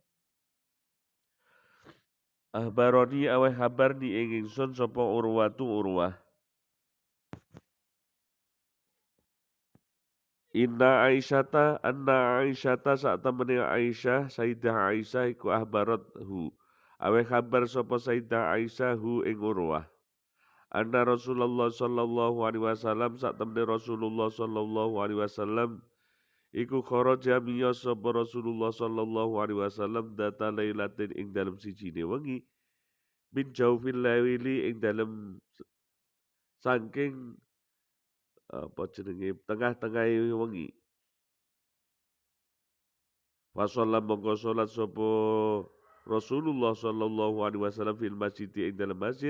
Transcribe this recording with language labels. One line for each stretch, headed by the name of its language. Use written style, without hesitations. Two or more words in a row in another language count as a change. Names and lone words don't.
Javanese: Ahbaroni aweh habar ni ing ingsun sapa Urwatu Urwah.
Arabic: أن عائشة
Javanese: saat temene Aisyah Sayyidah Aisyah iku
Arabic: أخبرته.
Javanese: Aweh kabar sapa Sayyidah Aisyah hu ing Urwah.
Arabic: أن رسول الله صلى الله عليه وسلم
Javanese: saat temene Rasulullah
Arabic: صلى الله عليه وسلم
Javanese: iku kharaja miyos sapa Rasulullah
Arabic: صلى الله عليه وسلم ذات ليلة
Javanese: ing dalem sijine wengi
Arabic: من جوف الليل
Javanese: ing dalem saking apa jenenge tengah-tengah wengi. Wasalla mongko salat sapa Rasulullah
Arabic: صلى الله عليه وسلم في المسجد
Javanese: ing dalam masjid.